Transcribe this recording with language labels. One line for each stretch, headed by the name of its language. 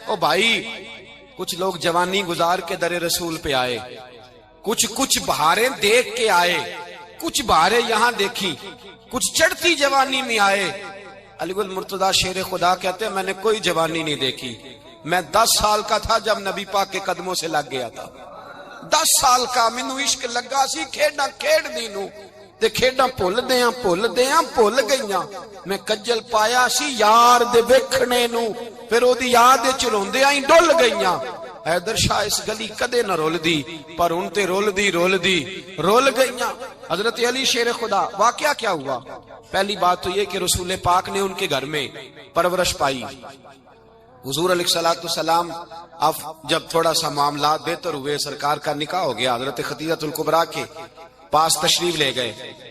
Urdu: او بھائی کچھ لوگ جوانی گزار کے در رسول پہ آئے, کچھ بہاریں دیکھ کے آئے, کچھ بہاریں یہاں دیکھی, کچھ چڑھتی جوانی میں آئے. علی گل مرتضیٰ شیر خدا کہتے ہیں میں نے کوئی جوانی نہیں دیکھی, میں 10 سال کا تھا جب نبی پاک کے قدموں سے لگ گیا تھا.
Punjabi: 10 سال کا مینوں عشق لگا سی, کھیڈاں کھیڈ دی نو تے کھیڈاں بھول گئیاں. میں کجل پایا سی یار دے ویکھنے نو, پھر او دی یاد وچ روندیاں ہی ڈل گئیاں. حیدر شاہ اس گلی کدے نہ رول دی پر ان تے رول گئیاں.
Urdu: حضرت علی شیر خدا, واقعہ کیا ہوا؟ پہلی بات تو یہ کہ رسول پاک نے ان کے گھر میں پرورش پائی. حضور علیہ الصلوۃ والسلام اب جب تھوڑا سا معاملات بہتر ہوئے, سرکار کا نکاح ہو گیا, حضرت خدیجہ الکبریٰ کے پاس تشریف لے گئے.